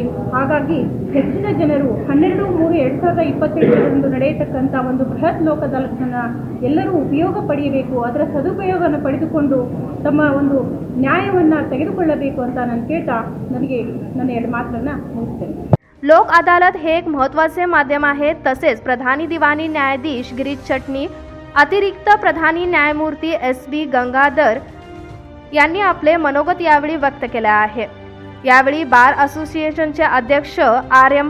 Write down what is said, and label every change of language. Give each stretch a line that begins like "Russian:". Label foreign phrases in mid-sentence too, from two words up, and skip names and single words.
Kannada: ಹಾಗಾಗಿ ಹೆಚ್ಚಿನ ಜನರು 12/3/2022 ನಡೆಯತಕ್ಕಂಥ ಒಂದು ಬೃಹತ್ ಲೋಕದಾಲತನ್ನು ಎಲ್ಲರೂ ಉಪಯೋಗ ಪಡೆಯಬೇಕು, ಅದರ ಸದುಪಯೋಗವನ್ನು ಪಡೆದುಕೊಂಡು ತಮ್ಮ ಒಂದು ನ್ಯಾಯವನ್ನು ತೆಗೆದುಕೊಳ್ಳಬೇಕು ಅಂತ ನಾನು ಕೇಳ್ತಾ ನನಗೆ ನನ್ನ 2 ಮಾತನ್ನು ಮುಗಿಸ್ತೇನೆ.
Marathi: लोक अदालत हे एक महत्त्वाचे माध्यम आहे. तसेच प्रधानी दिवाणी न्यायाधीश गिरीश चटणी, अतिरिक्त प्रधानी न्यायमूर्ती S.B. गंगाधर यांनी आपले मनोगत यावेळी व्यक्त केले आहे. यावेळी
English: bar association
Marathi: अध्यक्ष R.M.